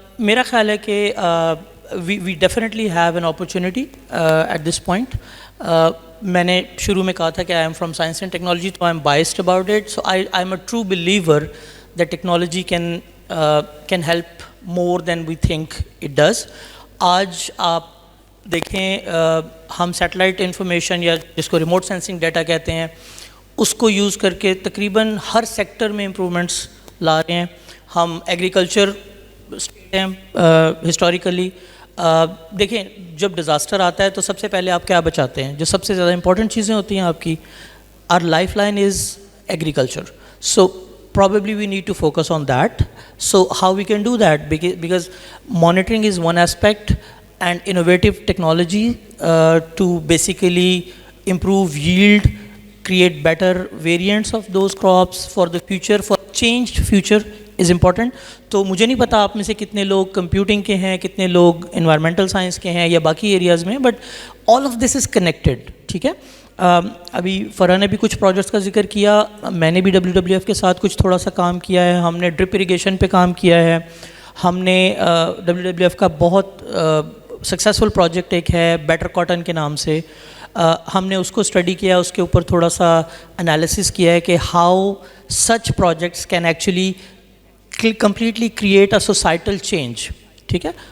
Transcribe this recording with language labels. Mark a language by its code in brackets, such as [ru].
[ur] میرا خیال ہے کہ [en] we definitely have an opportunity at this point. [ur] میں نے شروع میں کہا تھا کہ [en] I am from science and technology, so I'm biased about it. So I'm a true believer that technology can help more than we think it does. [ur] آج آپ دیکھیں, ہم سیٹلائٹ انفارمیشن یا جس کو ریموٹ سینسنگ ڈیٹا کہتے ہیں, اس کو یوز کر کے تقریباً ہر سیکٹر میں امپرومنٹس لا رہے ہیں. ہم ایگریکلچر ہیں ہسٹوریکلی, دیکھیں جب ڈیزاسٹر آتا ہے تو سب سے پہلے آپ کیا بچاتے ہیں, جو سب سے زیادہ امپورٹنٹ چیزیں ہوتی ہیں آپ کی, [en] Our lifeline is agriculture. So probably we need to focus on that. So how we can do that, because monitoring is one aspect, and innovative technology to basically improve yield, create better variants of those crops for the future, for changed future is important. [ur] تو مجھے نہیں پتا آپ میں سے کتنے لوگ computing کے ہیں, کتنے لوگ انوائرمنٹل سائنس کے ہیں یا باقی ایریاز میں, but [en] all of this is connected. [ur] ٹھیک ہے. ابھی فرح نے بھی کچھ پروجیکٹس کا ذکر کیا, میں نے بھی WWF کے ساتھ کچھ تھوڑا سا کام کیا ہے. ہم نے ڈرپ اریگیشن پہ کام کیا ہے. ہم نے WWF کا بہت سکسیزفل پروجیکٹ ایک ہے بیٹر کاٹن کے نام سے, ہم نے اس کو اسٹڈی کیا, اس کے اوپر تھوڑا سا انالیسس کیا ہے کہ [en] How such projects can actually completely create a societal change. [ur] ٹھیک ہے.